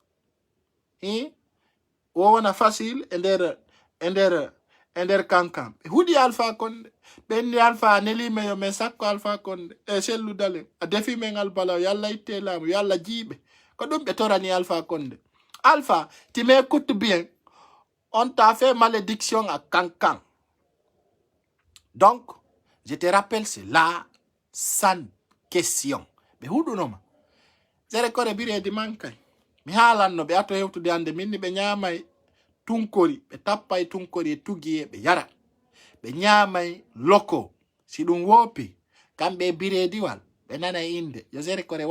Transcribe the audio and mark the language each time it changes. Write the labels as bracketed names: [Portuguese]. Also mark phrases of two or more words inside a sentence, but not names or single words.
[Fula] o wona facile e nder kankan ɓe huɗi Alpha Condé ɓe inni Alpha nelime yo men sakko Alpha Condé e selludalen a defi men albala yalla itte laamu yalla jiiɓe ko ɗum ɓe torani Alpha Condé Alpha [French] tu m'écoutes bien on t'a fait malédiction à Kankan donc je te rappelle c'est là sans question [Fula] ɓe huɗunoma sere kore biredi mankay mi haalanno ɓe ato hewtude hande minni ɓe ñaamay tunkori ɓe tappay tunkori e tugiye ɓe yara ɓe ñaamay loko si ɗum woopi kamɓe e birediwal ɓe nanay inde yo sere kore